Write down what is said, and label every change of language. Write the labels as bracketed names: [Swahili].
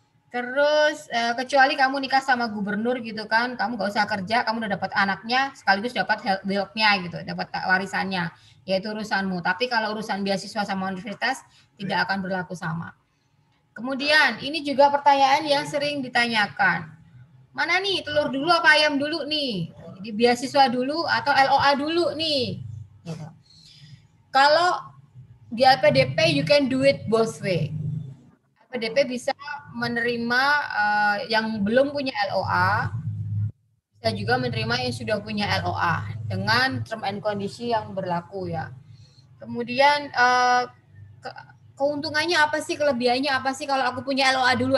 [Indonesian] Terus kecuali kamu nikah sama gubernur gitu kan, kamu nggak usah kerja, kamu udah dapat anaknya sekaligus dapat helpnya gitu, dapat warisannya, yaitu urusanmu. Tapi kalau urusan beasiswa sama universitas tidak akan berlaku sama. Kemudian ini juga pertanyaan yang sering ditanyakan. Mana nih telur dulu apa ayam dulu nih? Jadi beasiswa dulu atau LOA dulu nih? Gitu. Kalau di [English] LPDP you can do it both way. [Indonesian] LPDP bisa menerima yang belum punya LOA, bisa juga menerima yang sudah punya LOA dengan [English] term and condition [Indonesian] yang berlaku ya. Kemudian keuntungannya apa sih, kelebihannya apa sih kalau aku punya LOA dulu?